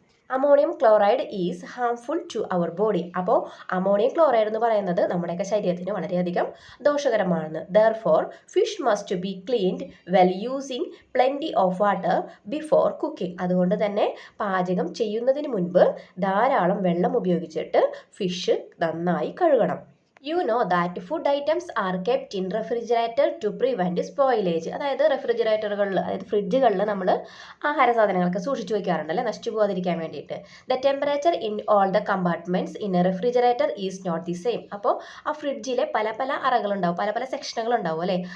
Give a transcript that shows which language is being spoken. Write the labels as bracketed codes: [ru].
[en] Ammonium chloride is harmful to our body. [ml] അപ്പോൾ ammonium chloride എന്ന് പറയുന്നത് നമ്മുടെയൊക്കെ ശരീരത്തിന് വളരെയധികം ദോഷകരമാണ്. [en] Therefore fish must be cleaned well using plenty of water before cooking. [ml] അതുകൊണ്ട് തന്നെ പാചകം ചെയ്യുന്നതിന് മുൻപ് ധാരാളം വെള്ളം ഉപയോഗിച്ചിട്ട് ഫിഷ് നന്നായി കഴുകണം. [en] You know that food items are kept in refrigerator to prevent spoilage. [ml] അതായത് റെഫ്രിജറേറ്ററുകളിൽ, അതായത് ഫ്രിഡ്ജുകളിൽ നമ്മൾ ആഹാര സാധനങ്ങളൊക്കെ സൂക്ഷിച്ചു വയ്ക്കാറുണ്ടല്ലേ, നശിച്ചു പോകാതിരിക്കാൻ വേണ്ടിയിട്ട്. [en] The temperature in all the compartments in a refrigerator is not the same. [ml] അപ്പോൾ ആ ഫ്രിഡ്ജിലെ പല പല അറകളുണ്ടാവും, പല പല സെക്ഷനുകളുണ്ടാവും അല്ലേ.